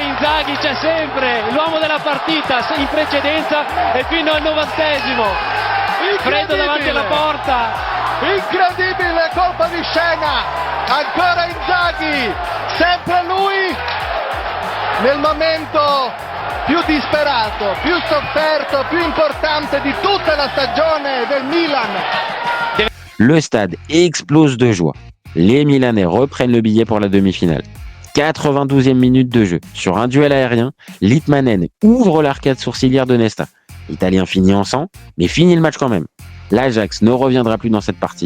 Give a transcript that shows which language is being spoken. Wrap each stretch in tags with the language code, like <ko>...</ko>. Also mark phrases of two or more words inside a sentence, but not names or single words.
<it>Inzaghi c'è sempre, l'uomo della partita in precedenza e fino al 90esimo, freddo davanti alla porta. Incredibile colpa di scena, ancora Inzaghi, sempre lui nel momento più disperato, più sofferto, più importante di tutta la stagione del Milan.</it> <fr>Le stade explose de joie. Les Milanais reprennent le billet pour la demi-finale. 92e minute de jeu. Sur un duel aérien, Litmanen ouvre l'arcade sourcilière de Nesta. L'Italien finit en sang, mais finit le match quand même. L'Ajax ne reviendra plus dans cette partie.</fr>